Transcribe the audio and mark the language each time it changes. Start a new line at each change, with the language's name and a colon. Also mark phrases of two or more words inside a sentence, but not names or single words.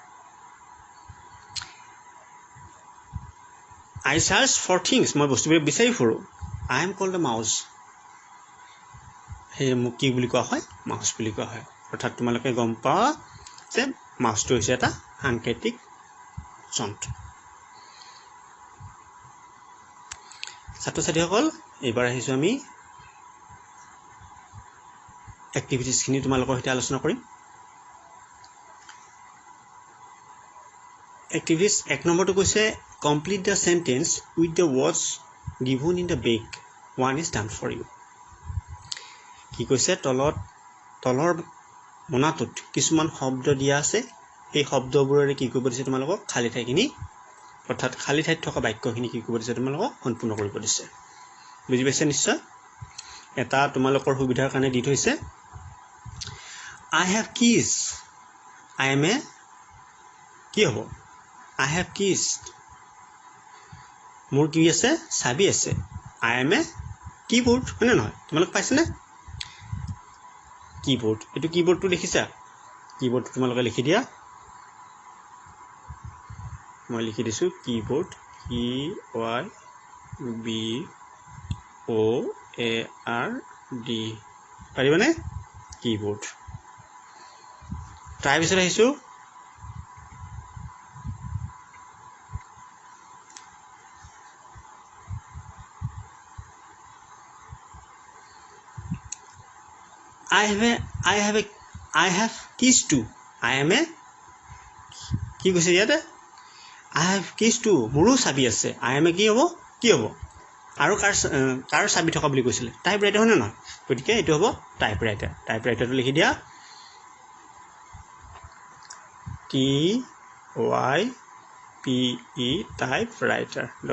English: I search for things
Assamese: মই বস্তুবিলাক বিচাৰি ফুৰো
English: I am called a mouse
Assamese: হে মোক কি বুলি কোৱা হয় মাউস বুলি কোৱা হয় অৰ্থাৎ তোমালোকে গম পাৱা যে মাউসটো হৈছে এটা সাংকেতিক যন্ত্ৰ ছাত্ৰ-ছাত্ৰীসকল এবাৰ আহিছো আমি এক্টিভিটিজ খিনি তোমালোকৰ সৈতে আলোচনা কৰিম এক্টিভিটিজ এক নম্বৰটো কৈছে
English: complete the sentence with the words given in the back one is done for you
Assamese: কি কৈছে তলৰ মনাটোত কিছুমান শব্দ দিয়া আছে এই শব্দবোৰেৰে কি কৰিব দিছে তোমালোকক খালি ঠাইখিনি অৰ্থাৎ খালি ঠাইত থকা বাক্যখিনি কি কৰিব দিছে তোমালোকক সম্পূৰ্ণ কৰিব দিছে বুজি পাইছে নিশ্চয় এটা তোমালোকৰ সুবিধাৰ কাৰণে দি থৈছে
English: I have keys I am a
Assamese: কি হ'ব
English: I have keys
Assamese: মোৰ কি আছে চাবি আছে
English: I am a keyboard
Assamese: হয়নে নহয় তোমালোক পাইছেনে keyboard এটো keyboardটো দেখিছা keyboard তোমালোকে লিখি দিয়া মই লিখি দিছো keyboard KEYBOARD পাৰিবানে keyboard ট্ৰাই পিছত আহিছো
English: I have keys to I am a
Assamese: কি কৈছে ইয়াতে
English: I have keys to
Assamese: মোৰো চাবি আছে
English: I am a
Assamese: কি হ'ব আৰু কাৰ চাবি থকা বুলি কৈছিলে টাইপৰাইটাৰ হয় না গতিকে এটো হ'ব টাইপৰাইটাৰটো লিখি দিয়া TYPE টাইপৰাইটাৰ